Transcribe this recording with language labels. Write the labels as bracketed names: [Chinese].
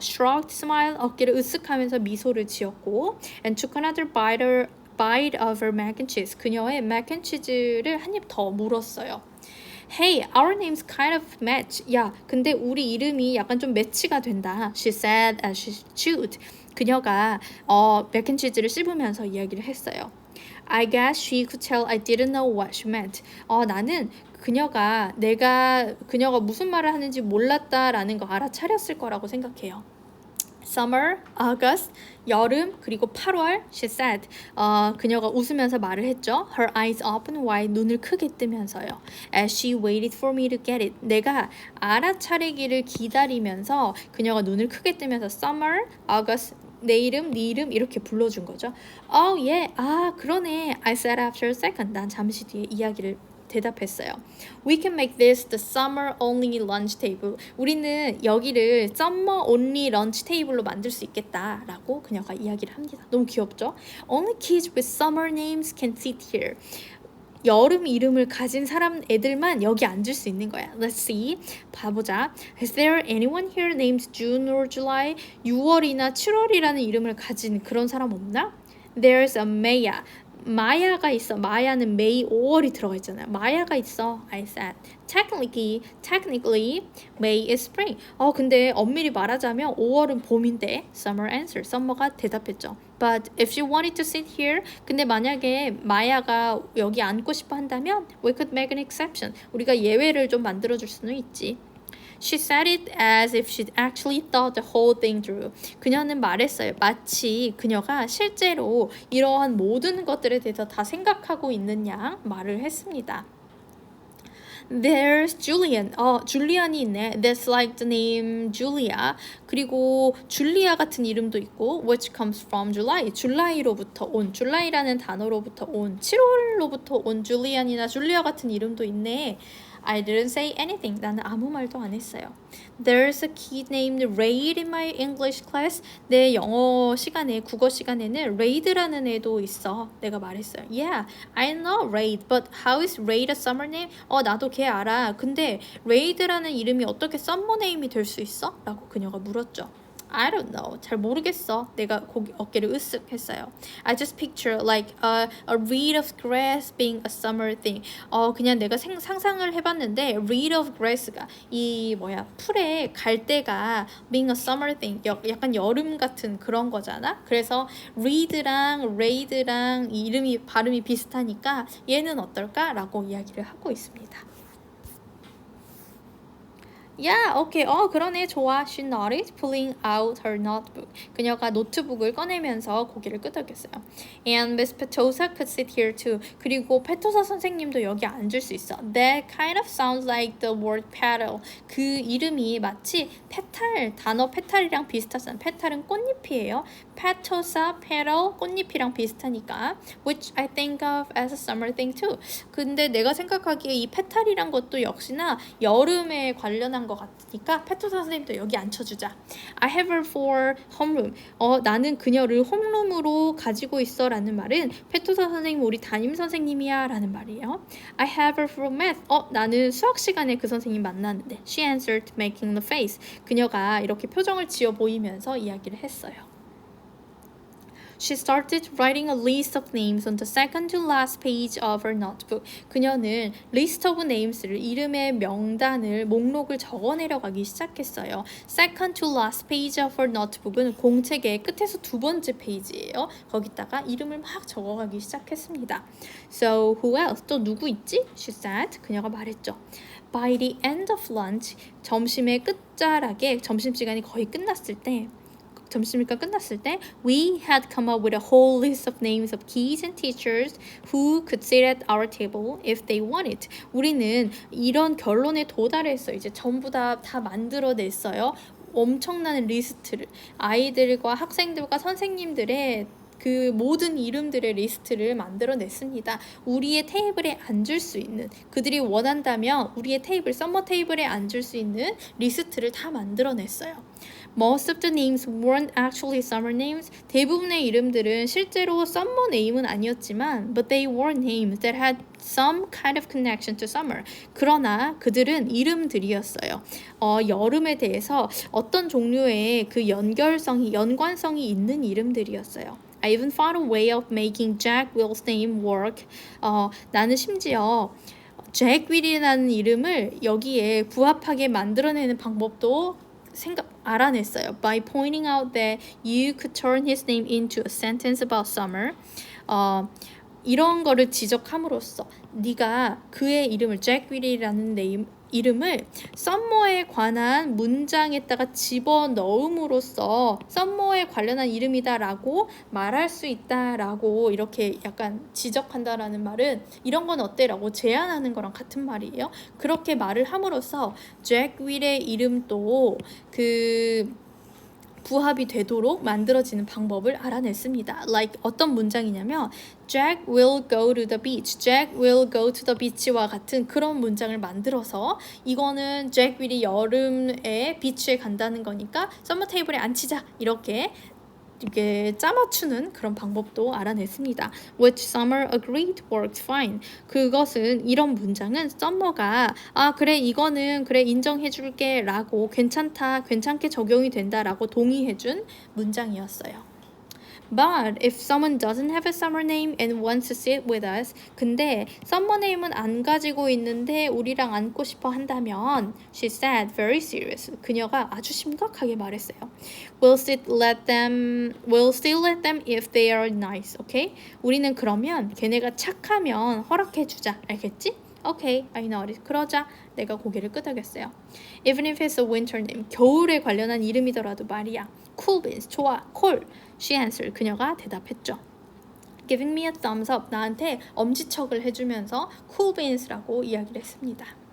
[English] Shrugged, smiled, [Korean] 어깨를 으쓱하면서 미소를 지었고 [English] and took another bite of her mac and cheese. [Korean] 그녀의 [English] mac and cheese [Korean] 를 한 입 더 물었어요. [English] Hey, our names kind of match. [Korean] 야, 근데 우리 이름이 약간 좀 매치가 된다. [English] She said as she chewed. [Korean] 그녀가 맥앤치즈를 씹으면서 이야기를 했어요. [English] I guess she could tell I didn't know what she meant. [Korean] 나는 그녀가 무슨 말을 하는지 몰랐다라는 거 알아차렸을 거라고 생각해요. [English] Summer, August, [Korean] 여름, 그리고 8월, [English] she said. [Korean] 그녀가 웃으면서 말을 했죠. [English] Her eyes open wide, [Korean] 눈을 크게 뜨면서요. [English] As she waited for me to get it. [Korean] 내가 알아차리기를 기다리면서 그녀가 눈을 크게 뜨면서 Summer, August, 내 이름, 네 이름 이렇게 불러준 거죠. [English] Oh yeah, [Korean] 그러네. [English] I said after a second. [Korean] 난 잠시 뒤에 이야기를 대답했어요. [English] We can make this the summer only lunch table. [Korean] 우리는 여기를 [English] summer only lunch table [Korean] 로 만들 수 있겠다라고 그녀가 이야기를 합니다. 너무 귀엽죠? [English] Only kids with summer names can sit here. [Korean] 여름 이름을 가진 애들만 여기 앉을 수 있는 거야. [English] Let's see. [Korean] 봐보자. [English] Is there anyone here named June or July? [Korean] 6월이나 7월이라는 이름을 가진 그런 사람 없나? [English] There's a Maya. [Korean] 마야가 있어. 마야는 May, 5월이 들어가 있잖아요. 마야가 있어. [English] I said. Technically, May is spring. [Korean] 근데 엄밀히 말하자면 5월은 봄인데. [English] Summer answered. [Korean] Summer가 대답했죠. [English] But if she wanted to sit here, [Korean] 근데 만약에 마야가 여기 앉고 싶어 한다면 [English] we could make an exception. [Korean] 우리가 예외를 좀 만들어줄 수는 있지. [English] She said it as if she'd actually thought the whole thing through. [Korean] 그녀는 말했어요. 마치 그녀가 실제로 이러한 모든 것들에 대해서 다 생각하고 있는 양 말을 했습니다. [English] There's Julian. [Korean] 줄리안이 있네. [English] That's like the name Julia. [Korean] 그리고 줄리아 같은 이름도 있고 [English] which comes from July. [Korean] 줄라이라는 단어로부터 온 7월로부터 온 줄리안이나 줄리아 같은 이름도 있네. [English] I didn't say anything. [Korean] 나는 아무 말도 안 했어요. [English] There's a kid named Raid in my English class. [Korean] 내 국어 시간에는 Raid라는 애도 있어. 내가 말했어요. [English] Yeah, I know Raid, but how is Raid a summer name? [Korean] 나도 걔 알아. 근데 Raid라는 이름이 어떻게 summer name이 될 수 있어? 라고 그녀가 물었죠. [English] I don't know. [Korean] 잘 모르겠어. 내가 어깨를 으쓱 했어요. [English] I just picture like a reed of grass being a summer thing. [Korean] 그냥 내가 상상을 해봤는데 [English] reed of grass가 [Korean] 풀의 갈대가 [English] being a summer thing. [Korean] 약간 여름 같은 그런 거잖아. 그래서 reed랑 raid랑 이름이 발음이 비슷하니까 얘는 어떨까라고 이야기를 하고 있습니다. [English] Yeah, okay. [Korean] 그러네. 좋아. [English] She nodded, pulling out her notebook. [Korean] 그녀가 노트북을 꺼내면서 고개를 끄덕였어요. [English] And Miss Petosa could sit here too. [Korean] 그리고 페토사 선생님도 여기 앉을 수 있어. [English] That kind of sounds like the word petal. [Korean] 그 이름이 마치 단어 페탈이랑 비슷하잖아. 페탈은 꽃잎이에요. Petosa, petal, 꽃잎이랑 비슷하니까. [English] Which I think of as a summer thing too. [Korean] 근데 내가 생각하기에 이 페탈이란 것도 역시나 여름에 관련한 것 같으니까 페토사 선생님도 여기 앉혀주자. [English] I have her for homeroom. [Korean] 나는 그녀를 홈룸으로 가지고 있어 라는 말은 페토사 선생님 우리 담임 선생님이야 라는 말이에요. [English] I have her for math. [Korean] 나는 수학 시간에 그 선생님 만났는데. [English] She answered making the face. [Korean] 그녀가 이렇게 표정을 지어 보이면서 이야기를 했어요. [English] She started writing a list of names on the second to last page of her notebook. [Korean] 그녀는 [English] list of names [Korean] 를 이름의 명단을 목록을 적어내려가기 시작했어요. [English] Second to last page of her notebook은 [Korean] 공책의 끝에서 두 번째 페이지예요. 거기다가 이름을 막 적어가기 시작했습니다. [English] So who else? [Korean] 또 누구 있지? [English] She said. [Korean] 그녀가 말했죠. [English] By the end of lunch, [Korean] 점심의 끝자락에 점심시간이 거의 끝났을 때 [English] 점심시간 끝났을 때 we had come up with a whole list of names of kids and teachers who could sit at our table if they wanted. [Korean] 우리는 이런 결론에 도달했어요. 이제 전부 다 만들어냈어요. 엄청난 리스트를 아이들과 학생들과 선생님들의 그 모든 이름들의 리스트를 만들어냈습니다. 우리의 테이블에 앉을 수 있는 그들이 원한다면 우리의 테이블, 서머 테이블에 앉을 수 있는 리스트를 다 만들어냈어요. [English] Most of the names weren't actually summer names. [Korean] 대부분의 이름들은 실제로 summer name은 아니었지만 [English] but they were names that had some kind of connection to summer. [Korean] 그러나 그들은 이름들이었어요. 여름에 대해서 어떤 종류의 그 연관성이 있는 이름들이었어요. [English] I even found a way of making Jack Will's name work. [Korean] 나는 심지어 잭 윌이라는 이름을 여기에 부합하게 만들어내는 방법도 알아냈어요. [English] By pointing out that you could turn his name into a sentence about summer. [Korean] 이런 거를 지적함으로써 네가 그의 이름을 잭 윌이라는 이름을 썸머에 관한 문장에다가 집어넣음으로써 썸머에 관련한 이름이다라고 말할 수 있다라고 이렇게 약간 지적한다라는 말은 이런 건 어때라고 제안하는 거랑 같은 말이에요. 그렇게 말을 함으로써 잭 윌의 이름도 부합이 되도록 만들어지는 방법을 알아냈습니다. [English] Like [Korean] 어떤 문장이냐면 [English] Jack will go to the beach. Jack will go to the beach [Korean] 와 같은 그런 문장을 만들어서 이거는 잭 윌이 여름에 비치에 간다는 거니까 서머 테이블에 앉히자 이렇게 짜맞추는 그런 방법도 알아냈습니다. [English] Which Summer agreed worked fine. [Korean] 그것은 이런 문장은 썸머가 그래 이거는 그래 인정해줄게 라고 괜찮게 적용이 된다라고 동의해준 문장이었어요. [English] But if someone doesn't have a summer name and wants to sit with us, [Korean] 근데 summer name은 안 가지고 있는데 우리랑 앉고 싶어 한다면, [English] she said very serious. [Korean] 그녀가 아주 심각하게 말했어요. [English] We'll still let them if they are nice, okay? [Korean] 우리는 그러면 걔네가 착하면 허락해주자, 알겠지? [English] Okay, I noticed. [Korean] 그러자 내가 고개를 끄덕였어요. [English] Even if it's a winter name, [Korean] 겨울에 관련한 이름이더라도 말이야. [English] Cool beans, [Korean] 좋아, 콜. [English] She answered. [Korean] 그녀가 대답했죠. [English] Giving me a thumbs up. [Korean] 나한테 엄지척을 해주면서 [English] cool beans [Korean] 라고 이야기를 했습니다.